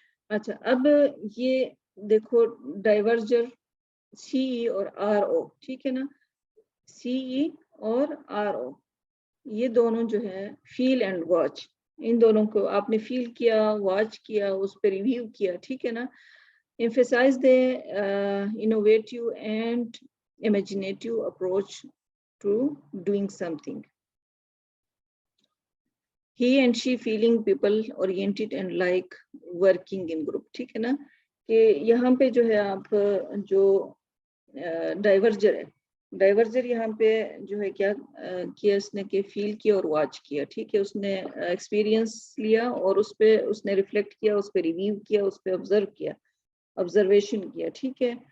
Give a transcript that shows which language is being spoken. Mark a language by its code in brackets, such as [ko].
[ur] اچھا, اب یہ دیکھو, ڈائیورجر, سی ای اور آر او, ٹھیک ہے نا. سی ای اور آر او, یہ دونوں جو ہے فیل اینڈ واچ, ان دونوں کو آپ نے فیل کیا, واچ کیا, اس پہ ریویو کیا, ٹھیک ہے نا. [en] emphasize the innovative and imaginative approach to doing something. He and she feeling people oriented and like working in group, [ur] ٹھیک ہے نا. کہ یہاں پہ جو ہے آپ جو ڈائیورجر ہے, ڈائیورجر یہاں پہ جو ہے کیا کیا اس نے, کہ فیل کیا اور واچ کیا, ٹھیک ہے. اس نے ایکسپیرینس لیا اور اس پہ اس نے ریفلیکٹ کیا, اس پہ ریویو کیا, اس پہ آبزرو کیا, آبزرویشن کیا, ٹھیک ہے.